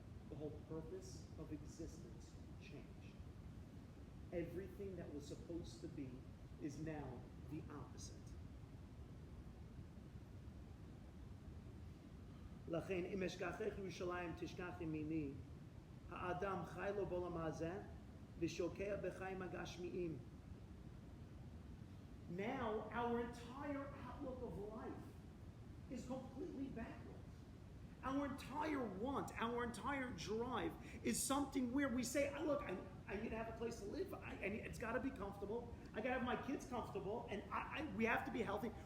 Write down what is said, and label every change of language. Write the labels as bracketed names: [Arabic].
[English] The whole purpose of existence changed. Everything that was supposed to be is now the opposite. [Hebrew] לכן, אם אשכחך ירושלים תשכח ימיני, האדם חי לו בעולם הזה ושוקע בחיים הגשמיים. [English] Now, our entire outlook of life is completely backwards. Our entire want, our entire drive is something where we say, look, I need to have a place to live. It's got to be comfortable. I got to have my kids comfortable, and we have to be healthy.